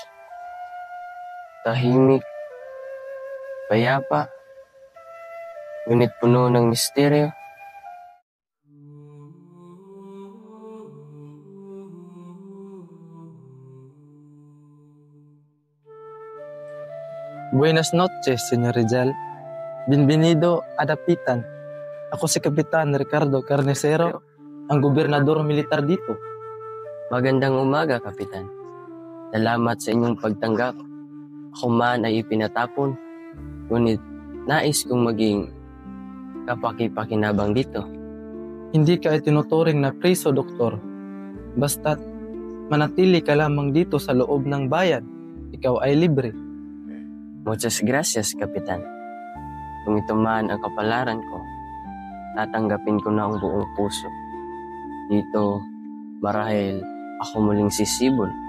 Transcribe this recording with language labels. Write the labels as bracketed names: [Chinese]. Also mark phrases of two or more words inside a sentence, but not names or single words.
[Filipino] Tahimik, payapa, ngunit puno ng misteryo. [Spanish] Buenas noches, Señor Rizal. Bienvenido a dapitan. [Filipino] Ako si Kapitan Ricardo Carnicero, ang gobernador militar dito. Magandang umaga, Kapitan. Salamat sa inyong pagtanggap. Ako man ay ipinatapon, ngunit nais kong maging kapaki-pakinabang dito. Hindi ka itinuturing na preso, Doktor. Basta't manatili ka lamang dito sa loob ng bayan, ikaw ay libre. [Spanish] Muchas gracias, Kapitan. [Filipino] Kung ito man ang kapalaran ko, tatanggapin ko na ang buong puso. Dito, marahil ako muling sisibol.